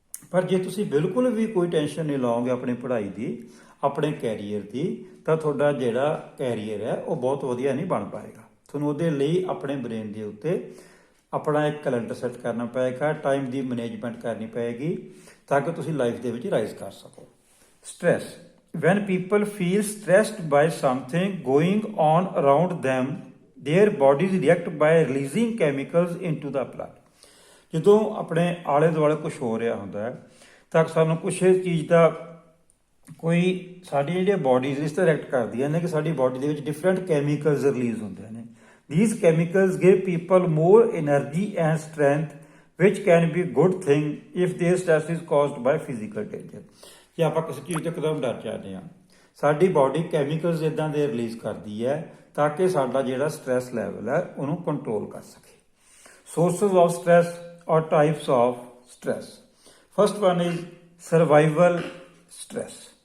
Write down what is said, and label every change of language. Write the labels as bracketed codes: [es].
[pa] ਪਰ ਜੇ ਤੁਸੀਂ ਬਿਲਕੁਲ ਵੀ ਕੋਈ ਟੈਨਸ਼ਨ ਨਹੀਂ ਲਾਓਗੇ ਆਪਣੀ ਪੜ੍ਹਾਈ ਦੀ, ਆਪਣੇ ਕੈਰੀਅਰ ਦੀ, ਤਾਂ ਤੁਹਾਡਾ ਜਿਹੜਾ ਕੈਰੀਅਰ ਹੈ ਉਹ ਬਹੁਤ ਵਧੀਆ ਨਹੀਂ ਬਣ ਪਾਏਗਾ। ਤੁਹਾਨੂੰ ਉਹਦੇ ਲਈ ਆਪਣੇ ਬ੍ਰੇਨ ਦੇ ਉੱਤੇ ਆਪਣਾ ਇੱਕ ਕੈਲੰਡਰ ਸੈੱਟ ਕਰਨਾ ਪਏਗਾ, ਟਾਈਮ ਦੀ ਮੈਨੇਜਮੈਂਟ ਕਰਨੀ ਪਏਗੀ ਤਾਂ ਕਿ ਤੁਸੀਂ ਲਾਈਫ ਦੇ ਵਿੱਚ ਰਾਈਜ਼ ਕਰ ਸਕੋ। [en] Stress when people feel stressed by something going on around them, their bodies react by releasing chemicals into the blood। [pa] ਜਦੋਂ ਆਪਣੇ ਆਲੇ ਦੁਆਲੇ ਕੁਝ ਹੋ ਰਿਹਾ ਹੁੰਦਾ ਹੈ ਤਾਂ ਸਾਨੂੰ ਕੁਛ ਚੀਜ਼ ਦਾ ਕੋਈ ਸਾਡੀ ਜਿਹੜੀਆਂ ਬੋਡੀਜ਼ ਇਸ ਤਰ੍ਹਾਂ ਰਿਐਕਟ ਕਰਦੀਆਂ ਨੇ ਕਿ ਸਾਡੀ ਬੋਡੀ ਦੇ ਵਿੱਚ ਡਿਫਰੈਂਟ ਕੈਮੀਕਲਸ ਰਿਲੀਜ਼ ਹੁੰਦੇ ਨੇ। [en] These chemicals give people more energy and strength, which can be a good thing if their stress is caused by physical danger। [pa] ਜੇ ਆਪਾਂ ਕਿਸੇ ਚੀਜ਼ ਤੋਂ ਇੱਕਦਮ ਡਰ ਜਾਂਦੇ ਹਾਂ, ਸਾਡੀ ਬਾਡੀ ਕੈਮੀਕਲਸ ਇੱਦਾਂ ਦੇ ਰਿਲੀਜ਼ ਕਰਦੀ ਹੈ ਤਾਂ ਕਿ ਸਾਡਾ ਜਿਹੜਾ ਸਟ੍ਰੈਸ ਲੈਵਲ ਹੈ ਉਹਨੂੰ ਕੰਟਰੋਲ ਕਰ ਸਕੇ। [en] Sources of stress ਔਰ types of stress. First one is survival stress.